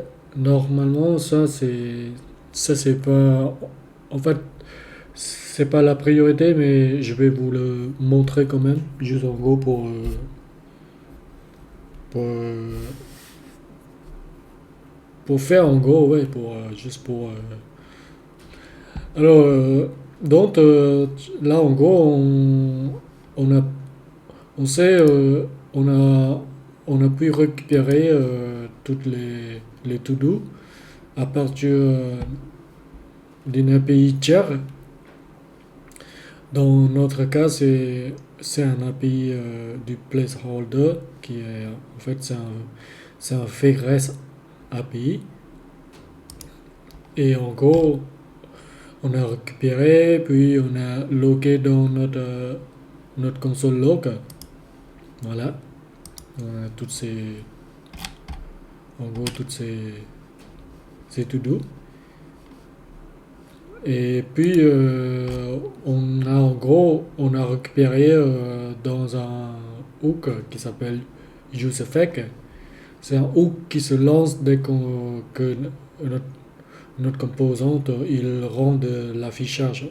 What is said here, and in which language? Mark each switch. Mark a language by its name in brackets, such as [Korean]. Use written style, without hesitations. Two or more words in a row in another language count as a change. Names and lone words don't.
[French] Normalement, ça c'est pas, en fait, c'est pas la priorité, mais je vais vous le montrer quand même, juste en gros pour, euh, pour faire en gros, ouais, juste pour. Alors, donc là en gros, on a, on sait, on a pu récupérer toutes les to-do à partir d'une API tiers. Dans notre cas, c'est un API du placeholder qui est en fait c'est un [English] fake REST API. [French] Et en gros, on a récupéré puis on a logué dans notre [English] console log. [French] Voilà. On a toutes ces to-do. Et puis on a récupéré dans un hook qui s'appelle useEffect. C'est un hook qui se lance dès que notre, notre composante il rend de l'affichage.